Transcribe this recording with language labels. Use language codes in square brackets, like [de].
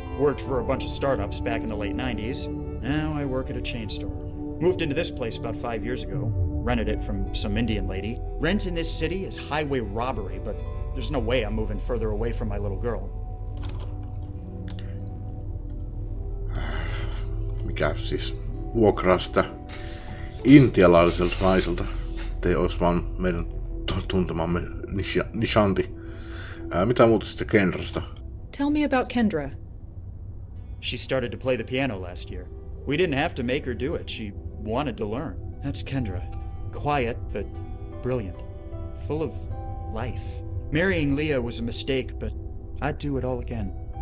[en] Worked for a bunch of startups back in the late 90s. Now I work at a chain store. Moved into this place about 5 years ago. Rented it from some Indian lady. Rent in this city is highway robbery, but there's no way I'm moving further away from my little girl. [fi] Mikä siis vuokraa sitä intialaiselta naiselta. Ei olisi vaan meidän tuntemamme Nishanti. Mitä muuta sitten Kenrasta? [en] Tell me about Kendra. She started to play the piano last year. We didn't have to make her do it. She wanted to learn. That's Kendra. Quiet, but brilliant. Full of life. Marrying Leah was a mistake, but I'd do it all again.